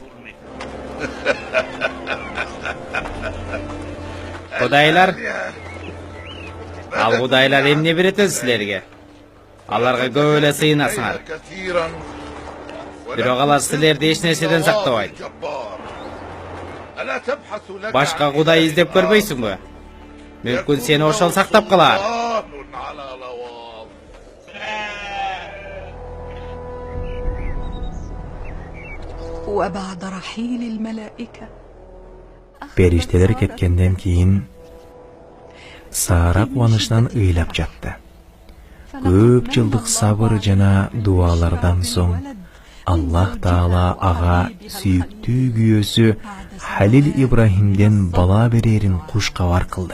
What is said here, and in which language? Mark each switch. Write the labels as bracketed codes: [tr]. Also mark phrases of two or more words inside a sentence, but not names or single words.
[ky] Кудайлар, ал кудайлар эмне берет силерге? Аларга көп эле сыйынасыңар. Бирок алар силерди эч нерседен сактабайт. Башка кудай издеп көрбөйсүңбү? Мүмкүн сени ошол сактап калар. [ar] وبعد رحيل الملائكة [ky] Периштелер кеткенден кийин Сара кубанычынан ыйлап жатты. Көп жылдык сабыр жана дуалардан соң Аллах Таала ага сүйүктүү күйөөсү Халил Ибрахимден бала берерин куш кабар кылды.